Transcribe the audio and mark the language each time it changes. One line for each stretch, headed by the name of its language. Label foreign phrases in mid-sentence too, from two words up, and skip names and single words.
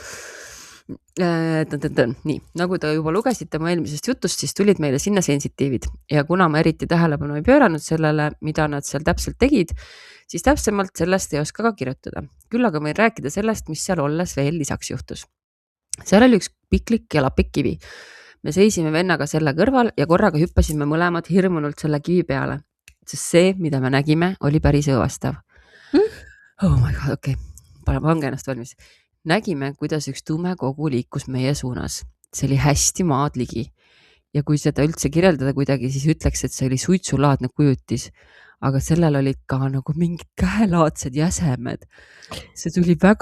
Estonian: Nii, nagu te juba lugesite mu eelmisest jutust, siis tulid meile sinna sensitiivid ja kuna ma eriti tähelepanu ei pööranud sellele, mida nad seal täpselt tegid, siis täpsemalt sellest ei oska ka kirjutada. Küll aga võin rääkida sellest, mis seal olles veel lisaks juhtus. Seal oli üks piklik ja lapik kivi. Me seisime vennaga selle kõrval ja korraga hüppasime mõlemad hirmunult selle kivi peale, sest see, mida me nägime, oli päris õõvastav.
English: Oh my god,
Estonian: okei. Pange ennast valmis. Nägime, kuidas üks tume kogu liikus meie suunas. See oli hästi maad ligi. Ja kui seda üldse kirjeldada kuidagi, siis ütleks, et see oli suitsulaadne kujutis. Aga sellel olid ka nagu mingid käelaadsed jäsemed. See tuli väga...